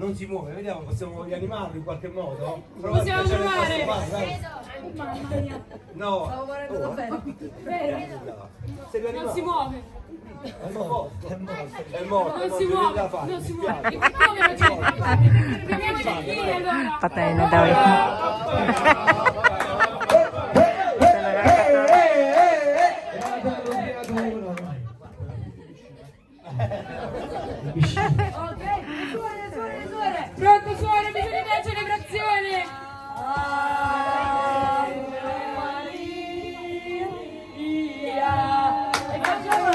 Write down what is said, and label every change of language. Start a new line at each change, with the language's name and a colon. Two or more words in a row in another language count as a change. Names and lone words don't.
Italian: Non si muove, vediamo, possiamo rianimarlo in qualche modo? Possiamo provare. Vai. Mamma mia, No. stavo morendo davvero. Vero? Se lo Non si muove, È morto. È morto. non si muove, non si muove. Come non c'è? Proviamo le chili allora.
Filipino: Patay na daw yun.
Italian: Ok, suore. Pronto suore, bisogna della celebrazione. E facciamo...